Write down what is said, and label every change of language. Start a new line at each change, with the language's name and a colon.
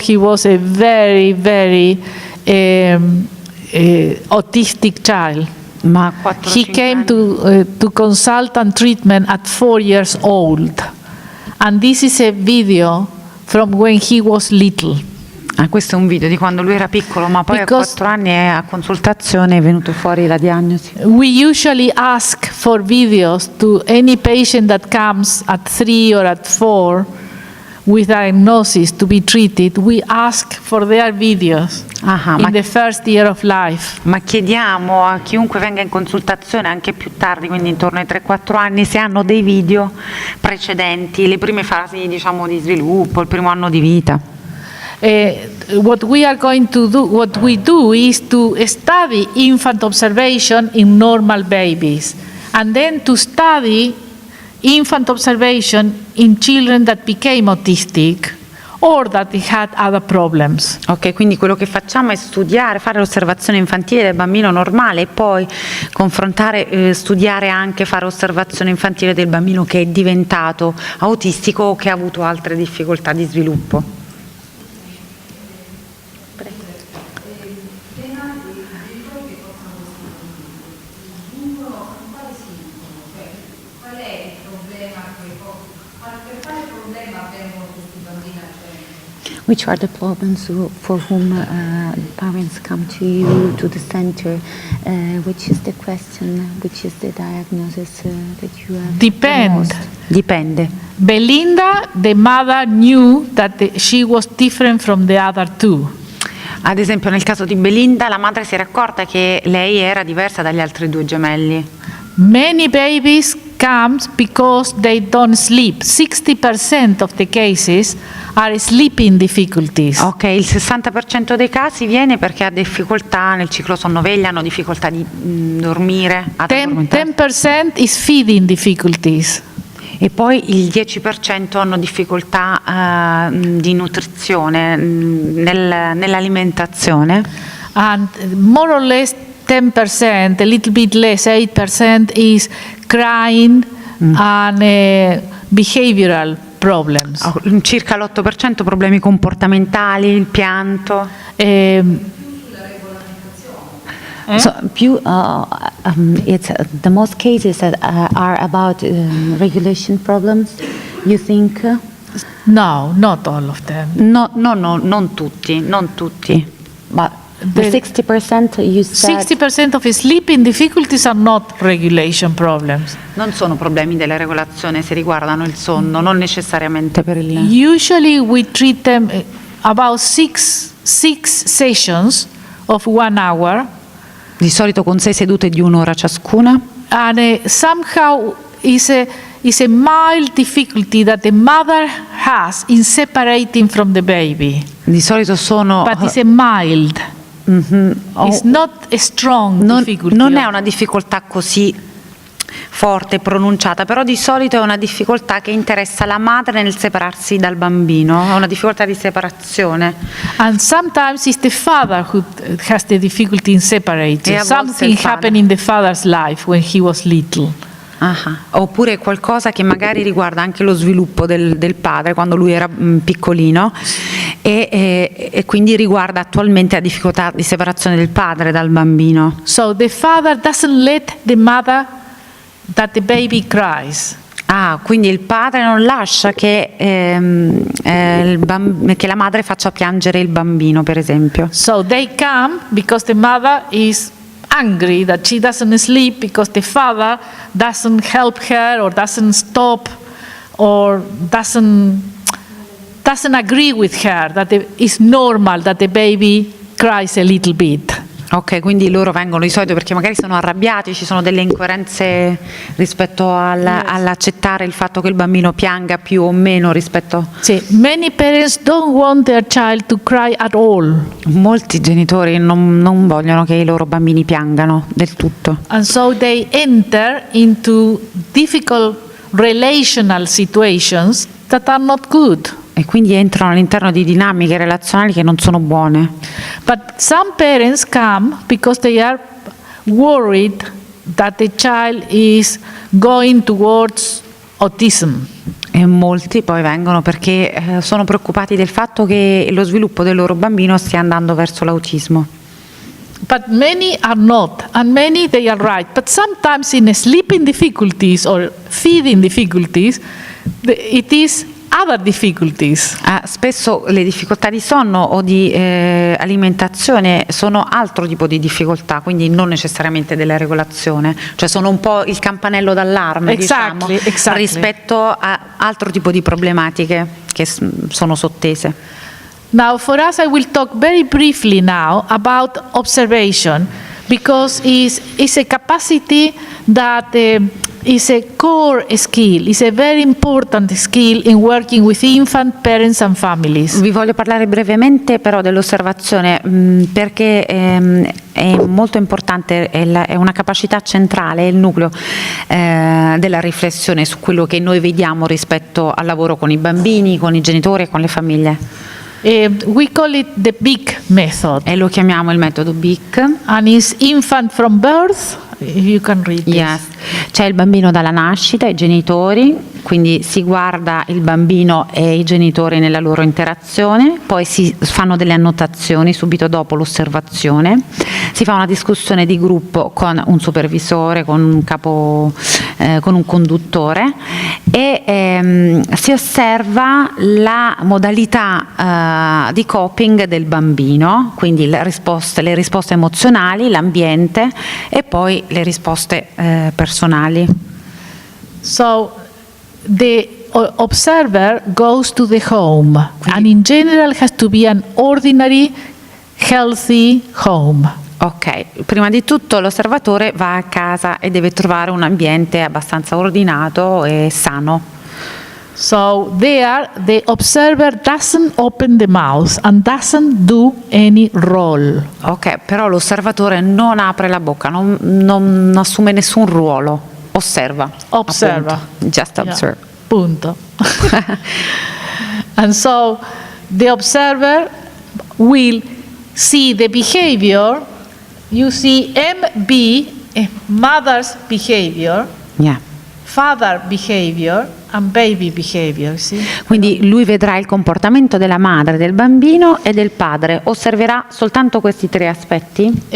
English: He was a very, very autistic child.
Italian: Ma 4,
English: He came to consultant treatment at 4 years old, and this is a video from when he was little.
Italian: questo è un video di quando lui era piccolo, ma poi
English: Because
Italian: a 4 anni a consultazione è venuto fuori la diagnosi.
English: we usually ask for videos to any patient that comes at 3 or at 4 with diagnosis to be treated. We ask for their videos in the first year of life.
Italian: Ma chiediamo a chiunque venga in consultazione anche più tardi, quindi intorno ai 3-4 anni, se hanno dei video precedenti, le prime fasi diciamo di sviluppo, il primo anno di vita.
English: What we are going to do, what we do is to study infant observation in normal babies, and then to study infant observation in children that became autistic or that had other problems.
Italian: Ok, quindi quello che facciamo è studiare, fare l'osservazione infantile del bambino normale e poi confrontare, studiare anche, fare osservazione infantile del bambino che è diventato autistico o che ha avuto altre difficoltà di sviluppo.
English: Which are the problems for whom parents come to you, to the center? Which is the question, which is the diagnosis that you have?
Italian: Dipende.
English: Belinda, the mother knew that she was different from the other two.
Italian: Ad esempio nel caso di Belinda la madre si era accorta che lei era diversa dagli altri 2 gemelli.
English: Many babies come because they don't sleep. 60% of the cases are sleeping difficulties.
Italian: Ok, il 60% dei casi viene perché ha difficoltà nel ciclo sonno-veglia, hanno difficoltà di dormire,
English: 10% is feeding difficulties.
Italian: E poi il 10% hanno difficoltà di nutrizione, nell'alimentazione.
English: And more or less 10%, a little bit less, 8% is crying and behavioral problems.
Italian: Circa l'8% problemi comportamentali, il pianto.
English: So it's the most cases that are about regulation problems, you think? No, not all of them.
Italian: No, non tutti.
English: But the 60% you said 60% of sleeping difficulties are not regulation problems.
Italian: non sono problemi della regolazione se riguardano il sonno, non necessariamente per il...
English: Usually we treat them about six sessions of 1 hour.
Italian: Di solito con 6 sedute di 1 ora ciascuna.
English: And somehow is a mild difficulty that the mother has in separating from the baby.
Italian: Di solito sono...
English: But it's a mild. It's not a strong difficulty.
Italian: Non è una difficoltà così forte, pronunciata, però di solito è una difficoltà che interessa la madre nel separarsi dal bambino, è una difficoltà di separazione.
English: And sometimes it's the father who has the difficulty in separating.
Italian: E a volte
English: Something
Italian: il padre.
English: happened in the father's life when he was little.
Italian: Oppure qualcosa che magari riguarda anche lo sviluppo del padre quando lui era piccolino e quindi riguarda attualmente la difficoltà di separazione del padre dal bambino.
English: So the father doesn't let the mother that the baby cries.
Italian: Quindi il padre non lascia che la madre faccia piangere il bambino, per esempio.
English: So they come because the mother is angry that she doesn't sleep because the father doesn't help her or doesn't stop or doesn't agree with her that it's normal that the baby cries a little bit.
Italian: Ok, quindi loro vengono di solito perché magari sono arrabbiati, ci sono delle incoerenze rispetto all'accettare il fatto che il bambino pianga più o meno rispetto...
English: Sì, many parents don't want their child to cry at all.
Italian: Molti genitori non vogliono che i loro bambini piangano del tutto.
English: And so they enter into difficult relational situations that are not good.
Italian: E quindi entrano all'interno di dinamiche relazionali che non sono buone.
English: But some parents come because they are worried that the child is going towards autism.
Italian: E molti poi vengono perché sono preoccupati del fatto che lo sviluppo del loro bambino stia andando verso l'autismo.
English: But many are not, and many they are right. But sometimes in sleeping difficulties or feeding difficulties, it is other difficulties.
Italian: Spesso le difficoltà di sonno o di alimentazione sono altro tipo di difficoltà, quindi non necessariamente della regolazione, cioè sono un po' il campanello d'allarme,
English: Exactly.
Italian: rispetto a altro tipo di problematiche che sono sottese.
English: Now for us I will talk very briefly now about observation because it's a capacity that is a core skill, is a very important skill in working with infant, parents and families.
Italian: Vi voglio parlare brevemente però dell'osservazione perché è molto importante, è una capacità centrale, è il nucleo della riflessione su quello che noi vediamo rispetto al lavoro con i bambini, con i genitori e con le famiglie.
English: We call it the BIC method.
Italian: E lo chiamiamo il metodo BIC.
English: And it's infant from birth. You can read this. Yes.
Italian: C'è il bambino dalla nascita, i genitori, quindi si guarda il bambino e i genitori nella loro interazione, poi si fanno delle annotazioni subito dopo l'osservazione, si fa una discussione di gruppo con un supervisore, con un capo, con un conduttore e si osserva la modalità di coping del bambino, quindi le risposte emozionali, l'ambiente e poi le risposte personali.
English: So the observer goes to the home and in general has to be an ordinary, healthy home.
Italian: Ok, prima di tutto l'osservatore va a casa e deve trovare un ambiente abbastanza ordinato e sano.
English: So there the observer doesn't open the mouth and doesn't do any role.
Italian: Ok, però l'osservatore non apre la bocca, non assume nessun ruolo, osserva. Observa. Appunto.
English: Just observe. Yeah.
Italian: Punto.
English: And so the observer will see the behavior. You see MB, mother's behavior. Yeah. father behavior and baby behavior. See?
Italian: Quindi lui vedrà il comportamento della madre, del bambino e del padre, osserverà soltanto questi tre aspetti?